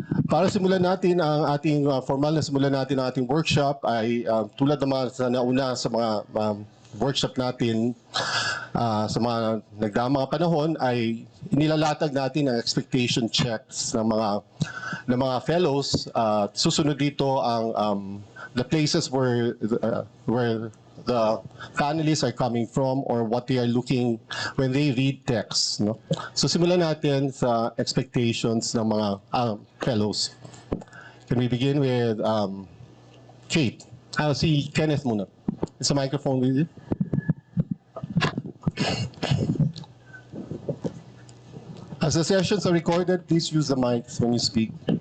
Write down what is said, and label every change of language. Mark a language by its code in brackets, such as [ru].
[tl] Para simulan natin ang ating formal na simulan natin ang ating workshop ay tulad ng mga sa nauna sa mga workshop natin sa mga nagdaang mga panahon ay inilalatag natin ang expectation checks ng mga fellows. Susunod dito ang [en] the places where the panelists are coming from or what they are looking when they read text. [tl] No? So simulan natin sa expectations ng mga fellows. [en] Can we begin with Kate? [tl] Si Kenneth muna. [en] Is the microphone with you? As the sessions are recorded, please use the mics when you speak.